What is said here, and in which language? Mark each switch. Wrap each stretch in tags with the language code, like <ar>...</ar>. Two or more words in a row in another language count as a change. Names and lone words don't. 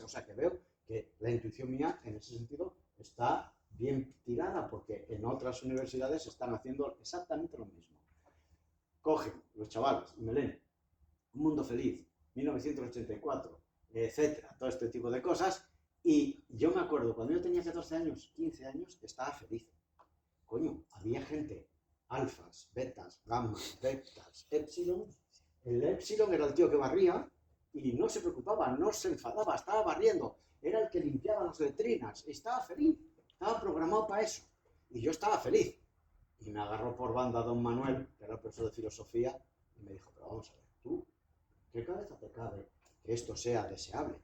<es>O sea que veo que la intuición mía en ese sentido está bien tirada, porque en otras universidades están haciendo exactamente lo mismo. Cogen los chavales y me leen Un mundo feliz, 1984, etcétera, todo este tipo de cosas. Y yo me acuerdo, cuando yo tenía 14 años, 15 años, estaba feliz. Coño, había gente, alfas, betas, gammas, betas, épsilons. El épsilon era el tío que barría y no se preocupaba, no se enfadaba, estaba barriendo. Era el que limpiaba las letrinas, estaba feliz, estaba programado para eso. Y yo estaba feliz. Y me agarró por banda don Manuel, que era el profesor de filosofía, y me dijo, pero vamos a ver, tú, ¿qué cabeza te cabe que esto sea deseable?</es>